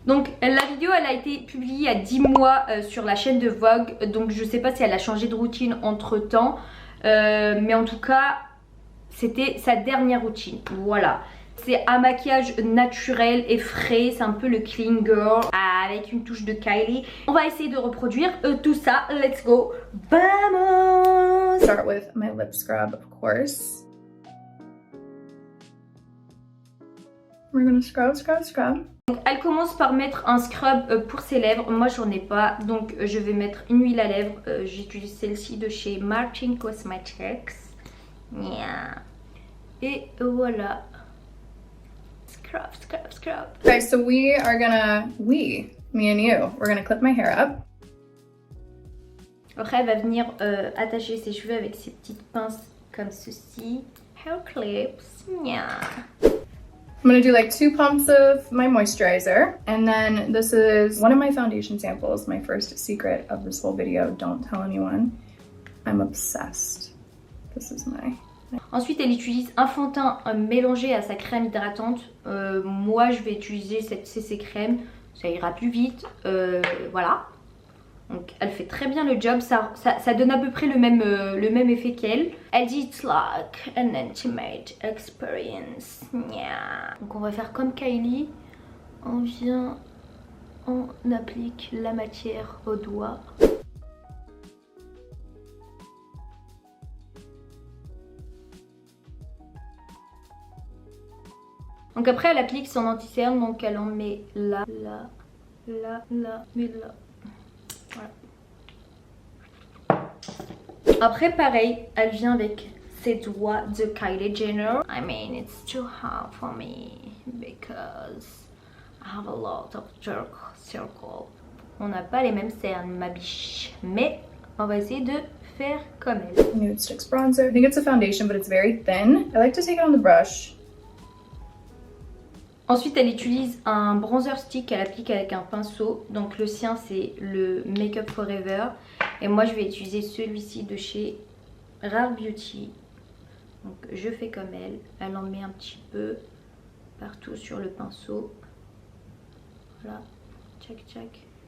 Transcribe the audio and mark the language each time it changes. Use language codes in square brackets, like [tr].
[fr] Donc la vidéo elle a été publiée il y a 10 mois sur la chaîne de Vogue, donc je sais pas si elle a changé de routine entre temps, mais en tout cas c'était sa dernière routine, voilà. C'est un maquillage naturel et frais, c'est un peu le clean girl avec une touche de Kylie. On va essayer de reproduire tout ça, [en] let's go, [es] vamos! [en] Start with my lip scrub, of course. We're gonna scrub, scrub, scrub. [fr] Donc, elle commence par mettre un scrub pour ses lèvres, moi j'en ai pas, donc je vais mettre une huile à lèvres. J'utilise celle-ci de chez Martin Cosmetics. [en] Yeah. [fr] Et voilà. Scrub, scrub, scrub. [en] Okay, so me and you, we're gonna clip my hair up. [fr] Après elle va venir attacher ses cheveux avec ses petites pinces comme ceci. [en] Hair clips. Yeah. I'm gonna do like 2 pumps of my moisturizer, and then this is one of my foundation samples, my first secret of this whole video. Don't tell anyone. I'm obsessed. This is my... [fr] Ensuite elle utilise un fond de teint mélangé à sa crème hydratante. Moi je vais utiliser cette CC crème, ça ira plus vite, voilà. Donc elle fait très bien le job, ça donne à peu près le même effet qu'elle. Elle dit [en] it's like an intimate experience. Yeah. [fr] Donc on va faire comme Kylie, on applique la matière au doigt. Donc après elle applique son anti-cerne, donc elle en met là, là, là, là, mais là. Voilà. Après pareil, elle vient avec ses doigts de Kylie Jenner. [en] I mean it's too hard for me because I have a lot of circle. [fr] On n'a pas les mêmes cernes ma biche, mais on va essayer de faire comme elle. [en] Nude Sticks bronzer. I think it's a foundation but it's very thin. I like to take it on the brush. [fr] Ensuite elle utilise un bronzer stick qu'elle applique avec un pinceau. Donc le sien c'est le Make Up Forever. Et moi je vais utiliser celui-ci de chez Rare Beauty. Donc je fais comme elle. Elle en met un petit peu partout sur le pinceau. Voilà. Tchac tchac.